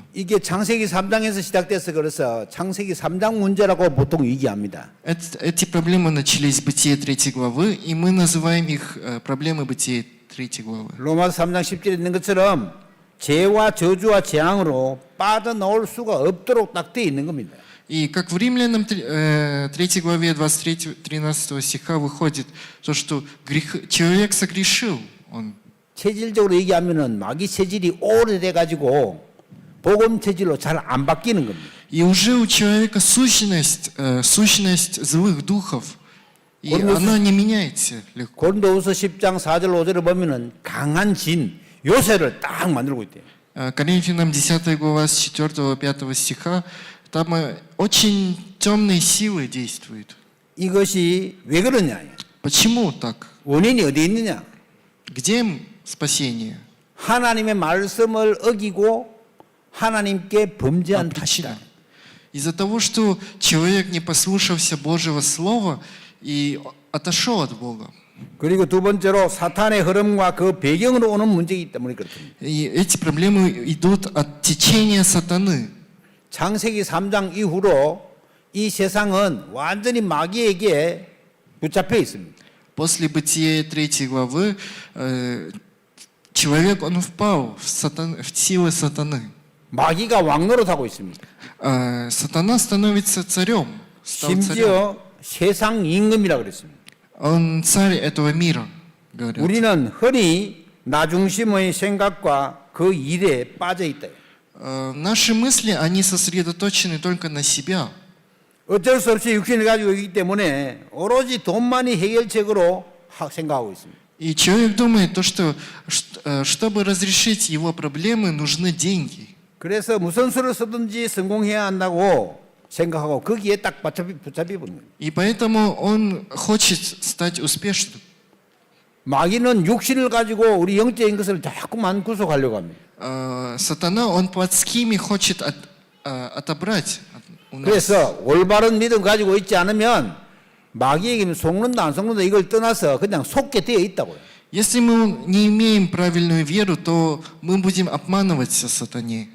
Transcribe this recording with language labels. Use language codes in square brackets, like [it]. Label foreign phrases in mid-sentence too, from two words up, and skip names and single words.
[ko] 이게 창세기 3장에서 시작돼서 그래서 창세기 3장 문제라고 보통 얘기합니다. [ru] Эти проблемы начались в Бытие 3 главы, и мы называем их проблемы Бытия 3 главы. [ko] 로마서 3장 10절에 있는 것처럼 죄와 저주와 재앙으로 빠져나올 수가 없도록 딱 되어 있는 겁니다. [ru] И как в Римлянам 3 главе 23-13 стиха выходит, то, что человек согрешил, он. [ko] 체질적으로 얘기하면은 마귀 체질이 오래돼 가지고 복음 체질로 잘 안 바뀌는 겁니다. [ru] И уже у человека сущность злых духов, и она не меняется легко. [ko] 고린도후서 10장 4절 5절을 보면은 강한 진 요새를 딱 만들고 있대요. [ru] Коринфянам 10 глава с 4-5 стиха, там очень темные силы действуют. [ko] 이것이 왜 그러냐? [ru] Почему так? [ko] 원인이 어디 있느냐? [ru] Где спасение? [ko] 하나님의 말씀을 어기고 하나님께 범죄한 탓이다. [ru] Из-за того, что человек не послушался Божьего Слова и отошел от Бога. [ko] 그리고 두 번째로 사탄의 흐름과 그 배경으로 오는 문제이기 때문에 그렇습니다. [ru] И эти проблемы идут от течения сатаны. [ko] 창세기 3장 이후로 이 세상은 완전히 마귀에게 붙잡혀 있습니다. [ru] После Бытия 3 главы человек, он впал в силы сатаны. [ko] 마귀가 왕노릇하고 있습니다. [ru] Сатана становится царем, стал царем. [ko] 심지어 세상 임금이라 그랬습니다. [ru] Он царь этого мира, говорят. [ko] 우리는 흔히 나 중심의 생각과 그 일에 빠져 있다. [ru] Наши мысли, они сосредоточены только на себя. [ko] 어쩔 수 없이 육신을 가지고 있기 때문에 오로지 돈만이 해결책으로 생각하고 있습니다. [ru] И человек думает, то, что чтобы разрешить его проблемы, нужны деньги. [ko] 그래서 무슨 수를 쓰든지 성공해야 한다고 생각하고 거기에 딱 붙잡혀 버린 거예요. [ru] И поэтому он хочет стать успешным. [ko] 마귀는 육신을 가지고 우리 영적인 것을 자꾸만 구속하려고 합니다. [ru] Сатана, он плотскими хочет отобрать у нас. [ko] 그래서 올바른 믿음 가지고 있지 않으면 마귀에게 속는다 안 속는다 이걸 떠나서 그냥 속게 되어 있다고요. [ru] Если мы не имеем правильную веру, то мы будем обманываться сатане.